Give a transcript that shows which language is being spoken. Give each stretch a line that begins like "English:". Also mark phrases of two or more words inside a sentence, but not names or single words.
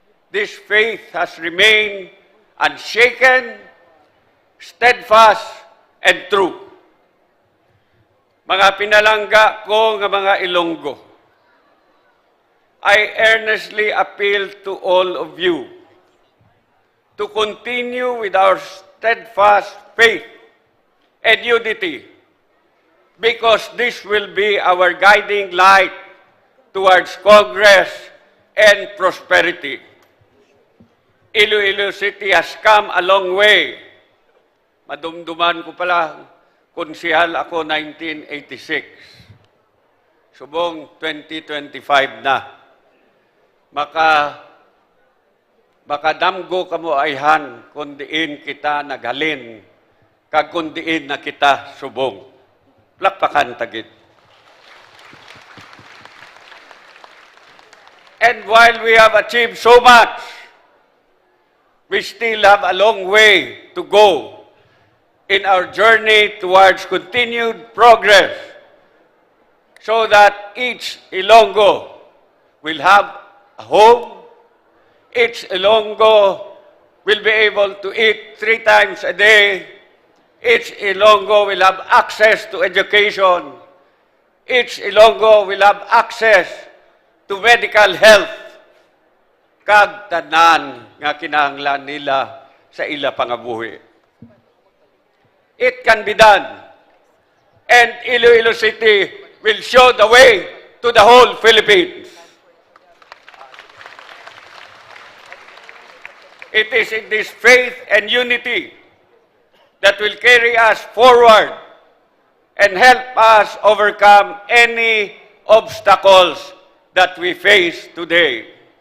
English: this faith has remained unshaken, steadfast, and true.
Hiligaynon: Mga pinalangga ko nga mga Ilonggo,
English: I earnestly appeal to all of you to continue with our steadfast faith and unity, because this will be our guiding light towards progress and prosperity. Iloilo City has come a long way.
Hiligaynon: Madumduman ko pala, konsehal ako 1986. Subong 2025 na. Makadamgo kamo ayhan kundiin kita naghalin, kag kundiin na kita subong. Plakpakan tagid.
English: And while we have achieved so much, we still have a long way to go in our journey towards continued progress, so that each Ilonggo will have a home, each Ilonggo will be able to eat 3 times a day, each Ilonggo will have access to education, each Ilonggo will have access to medical health,
Hiligaynon: kag tanan nga kinahanglan nila sa ila pangabuhi.
English: It can be done, and Iloilo City will show the way to the whole Philippines. It is in this faith and unity that will carry us forward and help us overcome any obstacles that we face today.